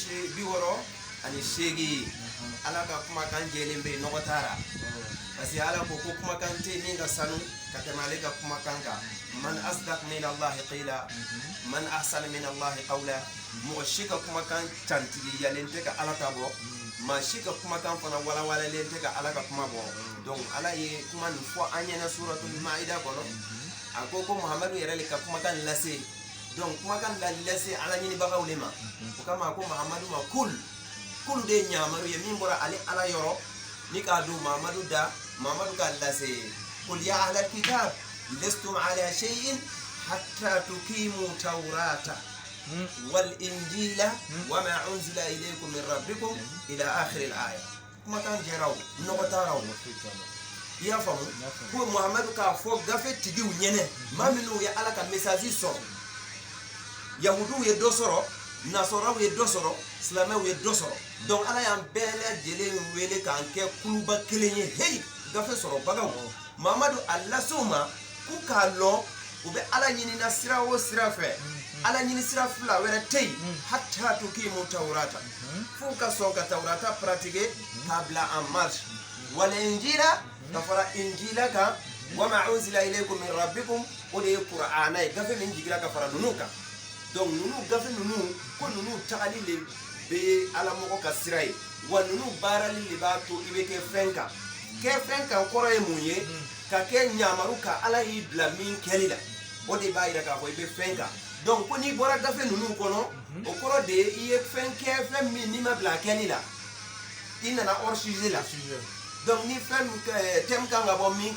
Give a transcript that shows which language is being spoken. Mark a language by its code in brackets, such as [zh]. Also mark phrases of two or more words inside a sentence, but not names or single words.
[bm] 68 ala ka kumakan jɛlen bɛ yen nɔgɔ t'a la parce que ala ko kumakan tɛ min ka sanu ka tɛmɛ ale ka kumakan kan [ar] من أصدق من الله قيلا من أحسن من الله قولا [bm] mɔgɔ si ka kumakan cantigiyalen tɛ ka ala ta bɔ maa si ka kumakan fana walawalalen tɛ ka ala ka kuma bɔ donc ala ye kuma nin fɔ an ɲɛna suratul Ma'ida kɔnɔ a ko Muhamadu yɛrɛ le ka kumakan lase donc kumakan lase ala ɲinibagaw le ma o kama a ko Muhamadu ma kul de ye ɲamaru ye min bɔra ale ala yɔrɔ ni k'a don Muhamadu da Muhamadu ka lase [ar] قل يا أهل الكتاب لستم على شيء حتى تقيموا التوراة والإنجيل وما أنزل إليكم من ربكم إلى آخر الآية [bm] kumakan jɛraw nɔgɔ taaraw i y'a faamu ko Muhamadu k'a fɔ gafe tigiw ɲɛnɛ maa minnu ye ala ka message sɔrɔ yahudiw ye dɔ sɔrɔ nasɔraw ye dɔ sɔrɔ silamɛw ye dɔ sɔrɔ donc ala y'an bɛɛ lajɛlen wele k'an kɛ kuluba kelen ye hey gafe sɔrɔ bagaw Muhamadu a lasew ma k'u k'a lɔn u bɛ ala ɲinina sira o sira fɛ ala ɲini sira fila wɛrɛ tɛ yen [ar] حتى تقيموا التوراة [bm] f'u ka sɔn ka tawrata pratiquer k'a bila [fr] en marche [bm] wal injila ka fara injila kan [ar] وما أنزل إليكم من ربكم [bm] o de ye Qur'ana ye gafe min jigira ka fara ninnu kan donc ninnu gafe ninnu ko ninnu tagali le bɛ ala mɔgɔ ka sira ye wa ninnu baarali le b'a to i bɛ kɛ fɛn kan kɔrɔ ye mun ye ka kɛ ɲamaru ka ala y'i bila min kɛli la o de b'a yira k'a fɔ i bɛ fɛn kan donc ko n'i bɔra gafe ninnu kɔnɔ o kɔrɔ de ye i ye fɛn kɛ fɛn min n'i ma bila kɛli la i nana [fr] hors sujet [bm] la donc ni fɛn thème kan ka bɔ min